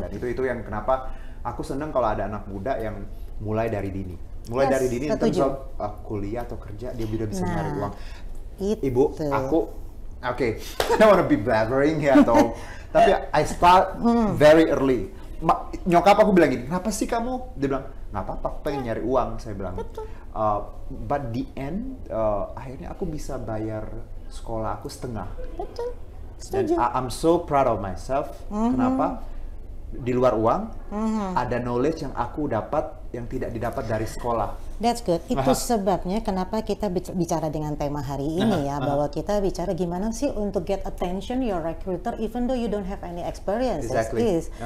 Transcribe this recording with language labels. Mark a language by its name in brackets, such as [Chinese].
[Indonesian] Dan itu yang kenapa aku senang kalau ada anak muda yang mulai dari dini. Dari dini itu kuliah atau kerja dia udah bisa nyari uang. Ibu, aku [English] I don't wanna be blabbering [Indonesian] ya tapi [English] I start very early. [Indonesian] nyokap aku bilang gini, kenapa sih kamu? Dia bilang, nggak apa-apa, aku pengen nyari uang. Saya bilang, [English] but the end, [Indonesian] akhirnya aku bisa bayar sekolah aku setengah. Betul. Dan [English] I'm so proud of myself. [Indonesian] Kenapa? Di luar uang, ada knowledge yang aku dapat yang tidak didapat dari sekolah. [English] That's good. [Indonesian] Itu sebabnya kenapa kita bicara dengan tema hari ini ya, bahwa kita bicara gimana sih untuk [English] get attention your recruiter even though you don't have any experience. Exactly.